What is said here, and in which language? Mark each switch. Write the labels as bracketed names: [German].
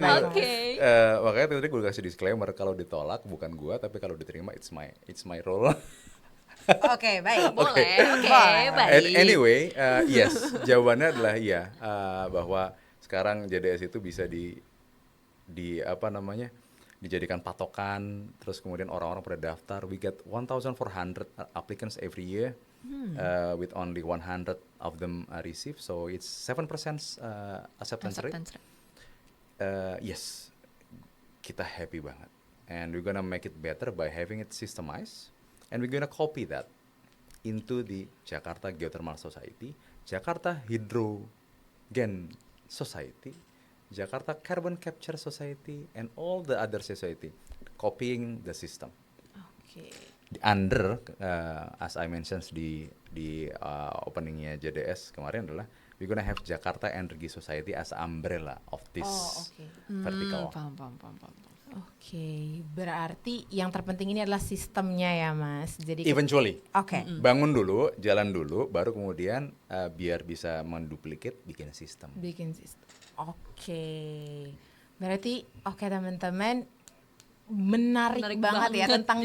[Indonesian] makanya tadi gue kasih disclaimer, kalau ditolak bukan gue, tapi kalau diterima [English] it's my role. [Indonesian] Oke, baik. Boleh, oke, baik. [English] Anyway, yes, [Indonesian] jawabannya adalah iya, bahwa sekarang JDS itu bisa dijadikan patokan, terus kemudian orang-orang pada daftar. [English] We get 1,400 applicants every year, with only 100 of them receive, so it's 7% acceptance rate. Yes, [Indonesian] kita happy banget, [English] and we're gonna make it better by having it systemized, and we're gonna copy that into the Jakarta Geothermal Society, Jakarta Hydrogen Society, Jakarta Carbon Capture Society, and all the other society, copying the system. [Indonesian] Oke. [English] Under, as I mentioned [Indonesian] di openingnya JDS kemarin adalah [English] we're gonna have Jakarta Energy Society as umbrella of this vertical. [Indonesian] Paham. Oke, berarti yang terpenting ini adalah sistemnya ya Mas. Jadi [English] Eventually, [Indonesian] oke. bangun dulu, jalan dulu, baru kemudian biar bisa menduplikat bikin sistem. Bikin sistem. Oke. Berarti oke teman-teman, menarik banget ya tentang